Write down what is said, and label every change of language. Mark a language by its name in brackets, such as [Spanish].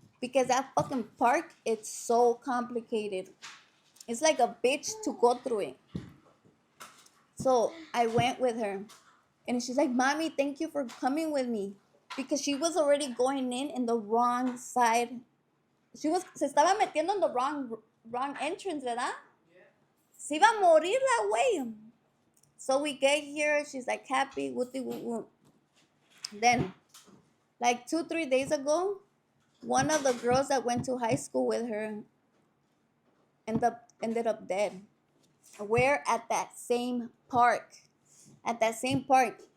[English] Because that fucking park, it's so complicated. It's like a bitch to go through it. So I went with her. And she's like, Mommy, thank you for coming with me. Because she was already going in the wrong side. [Spanish] Se estaba metiendo [English] in the wrong entrance, [Spanish] ¿verdad? Se iba a morir la güey. [English] So we get here, she's like happy, wooty woo woo. Then, like 2-3 days ago, one of the girls that went to high school with her ended up dead. We're at that same park. At that same park.